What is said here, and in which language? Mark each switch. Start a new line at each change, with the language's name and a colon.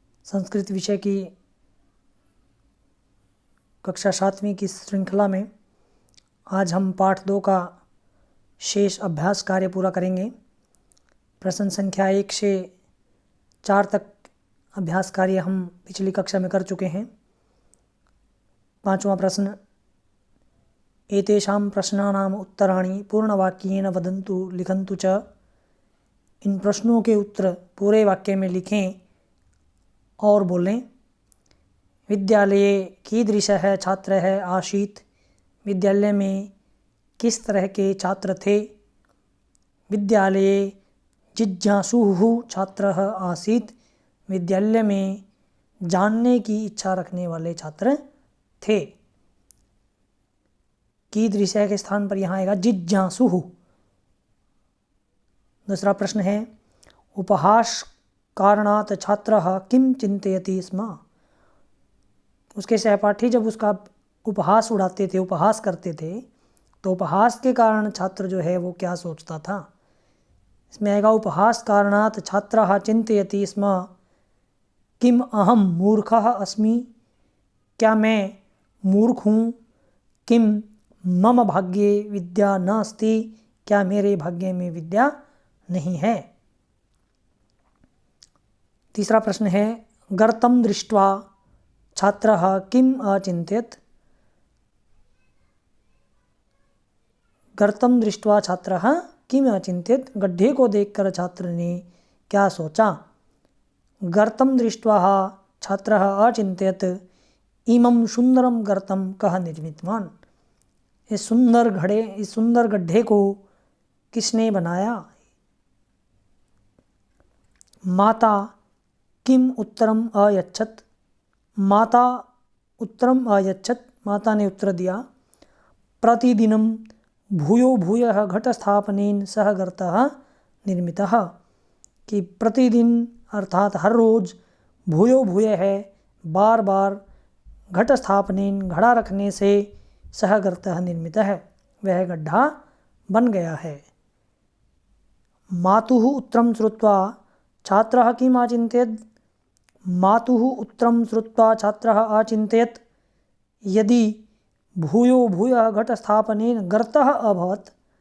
Hindi: संस्कृत विषय की कक्षा 7वीं की श्रृंखला में आज हम पाठ 2 का शेष अभ्यास कार्य पूरा करेंगे। प्रश्न संख्या 1 से 4 तक अभ्यास कार्य हम पिछली कक्षा में कर चुके हैं। 5वां प्रश्न,
Sanskrit: एतेषां प्रश्नानाम् उत्तराणि पूर्णवाक्येन वदन्तु लिखन्तु च।
Hindi: इन प्रश्नों के उत्तर पूरे वाक्य में लिखें और बोलें।
Sanskrit: विद्यालये कीदृशः छात्रः आसीत्।
Hindi: विद्यालय में किस तरह के छात्र थे।
Sanskrit: विद्यालये जिज्ञासुः छात्रः आसीत्।
Hindi: विद्यालय में जानने की इच्छा रखने वाले छात्र थे। कीदृशः के स्थान पर यहाँ आएगा जिज्ञासुः। दूसरा प्रश्न है,
Sanskrit: उपहास कारणात् छात्रः किं चिन्तयति स्म।
Hindi: उसके सहपाठी जब उसका उपहास उड़ाते थे, उपहास करते थे, तो उपहास के कारण छात्र जो है वो क्या सोचता था। इसमें आएगा
Sanskrit: उपहास कारणात् छात्रः चिन्तयति स्म किम अहम मूर्खः अस्मि।
Hindi: क्या मैं मूर्ख हूँ।
Sanskrit: किम मम भाग्ये विद्या नास्ति।
Hindi: क्या मेरे भाग्य में विद्या नहीं है।
Sanskrit: तीसरा प्रश्न है, गर्तं दृष्ट्वा छात्रः किम अचिन्तयत्। गर्तं दृष्ट्वा छात्रः किम अचिन्तयत्।
Hindi: गड्ढे को देखकर छात्र ने क्या सोचा।
Sanskrit: गर्तं दृष्ट्वा छात्रः अचिन्तयत् इमं सुंदरम गर्तं कः निर्मितवान्।
Hindi: इस सुंदर गड्ढे को किसने बनाया।
Sanskrit: माता किम उत्तरम अयच्छत्। माता उत्तरम अयच्छत्।
Hindi: माता ने उत्तर दिया।
Sanskrit: प्रतिदिनं भूयो भूयः घटस्थापनेन सह गर्तः निर्मितः।
Hindi: कि प्रतिदिन अर्थात हर रोज भूयो भूय है, बार बार घटस्थापनेन घड़ा रखने से
Sanskrit: सह गर्तः निर्मितः,
Hindi: वह गड्ढा बन गया है।
Sanskrit: मातुः उत्तरं श्रुत्वा छात्रः किम् अचिन्तयत्। मातुः उत्तरं श्रुत्वा छात्रः अचिन्तयत् यदि भूयो भूयः घटस्थापनेन गर्तः अभवत्।